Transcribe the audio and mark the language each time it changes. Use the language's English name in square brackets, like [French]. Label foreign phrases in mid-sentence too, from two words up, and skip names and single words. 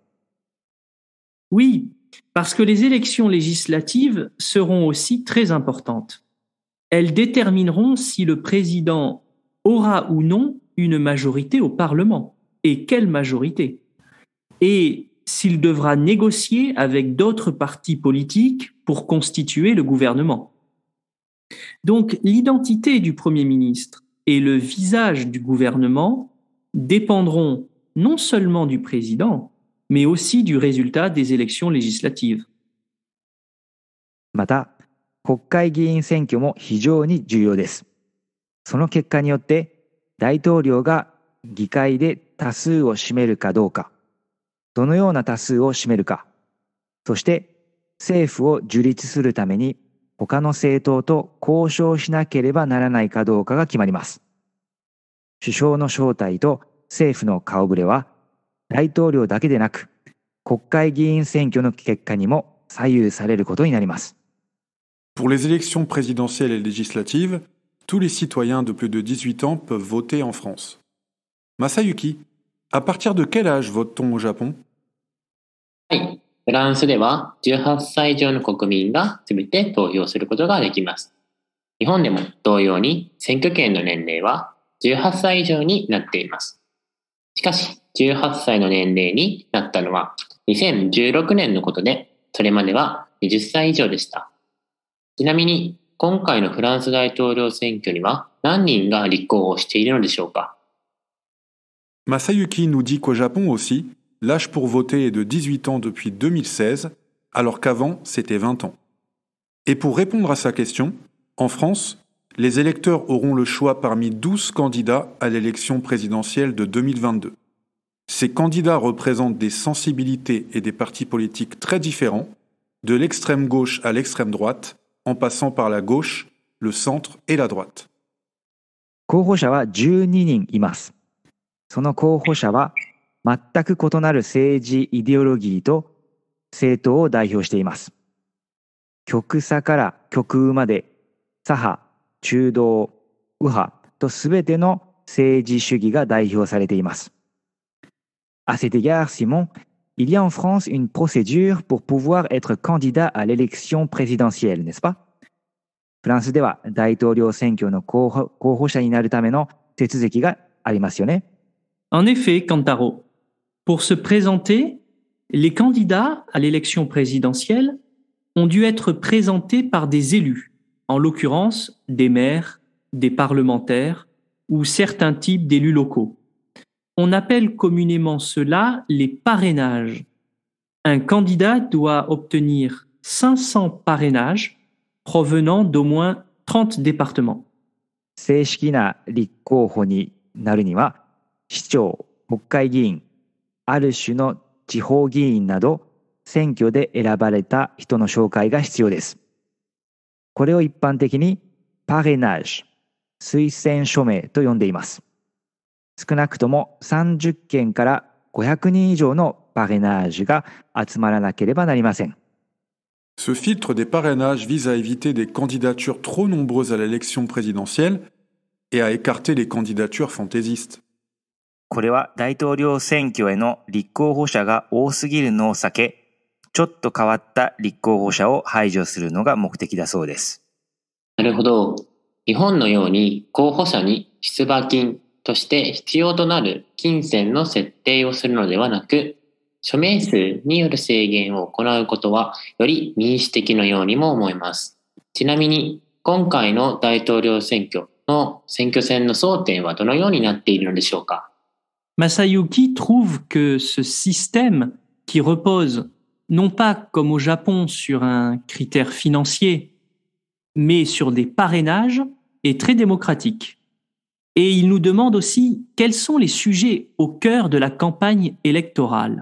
[French] Oui, parce que les élections législatives seront aussi très importantes. Elles détermineront si le président aura ou non une majorité au Parlement, et quelle majorité, et s'il devra négocier avec d'autres partis politiques pour constituer le gouvernement. Donc, l'identité du Premier ministre et le visage du gouvernement dépendront non seulement du président, mais aussi du résultat des élections législatives. [Japanese] また、国会議員選挙も非常に重要です。その結果によって、大統領が議会で多数を占めるかどうか、どのような多数を占めるか、そして政府を樹立するために他の政党と交渉しなければならないかどうかが決まります。首相の正体と政府の顔ぶれは、大統領だけでなく、国会議員選挙の結果にも左右されることになります。 [French] Pour les élections présidentielles et législatives, tous les citoyens de plus de 18 ans peuvent voter en France. Masayuki, à partir de quel âge vote-t-on au Japon? [Japanese] はい。フランスでは18歳以上の国民がすべて投票することができます。日本でも同様に選挙権の年齢は18歳以上になっています。しかし、18歳の年齢になったのは 2016年のことで、それまでは20歳以上でした。ちなみに、今回のフランス大統領選挙には何人が立候補しているのでしょうか？ [French] Masayuki nous dit qu'au Japon aussi, l'âge pour voter est de 18 ans depuis 2016, alors qu'avant, c'était 20 ans. Et pour répondre à sa question, en France, les électeurs auront le choix parmi 12 candidats à l'élection présidentielle de 2022. Ces candidats représentent des sensibilités et des partis politiques très différents, de l'extrême gauche à l'extrême droite, en passant par la gauche, le centre et la droite. [Japanese] 候補者は12人います。その候補者は全く異なる政治イデオロギーと政党を代表しています。極左から極右まで左派、中道、右派とすべての政治主義が代表されています。 [French] À cet égard, Simon, il y a en France une procédure pour pouvoir être candidat à l'élection présidentielle, n'est-ce pas? [Japanese] フランスでは大統領選挙の候補者になるための手続きがありますよね。 [French] En effet, Kantaro, pour se présenter, les candidats à l'élection présidentielle ont dû être présentés par des élus, en l'occurrence des maires, des parlementaires ou certains types d'élus locaux. On appelle communément cela les parrainages. Un candidat doit obtenir 500 parrainages provenant d'au moins 30 départements. [Japanese] 正式な立候補になるには、市長、国会議員、ある種の地方議員など、選挙で選ばれた人の紹介が必要です。これを一般的にパレナージ、推薦署名と呼んでいます。少なくとも30件から500人以上のパレナージが集まらなければなりません。 [French] Ce filtre des parrainages vise à éviter des candidatures trop nombreuses à l'élection présidentielle et à écarter les candidatures fantaisistes. [Japanese] これは大統領選挙への立候補者が多すぎるのを避け、ちょっと変わった立候補者を排除するのが目的だそうです。なるほど。日本のように候補者に出馬金として必要となる金銭の設定をするのではなく、署名数による制限を行うことはより民主的のようにも思います。ちなみに今回の大統領選挙の選挙戦の争点はどのようになっているのでしょうか？ [French] Masayuki trouve que ce système qui repose non pas comme au Japon sur un critère financier, mais sur des parrainages est très démocratique. Et il nous demande aussi quels sont les sujets au cœur de la campagne électorale.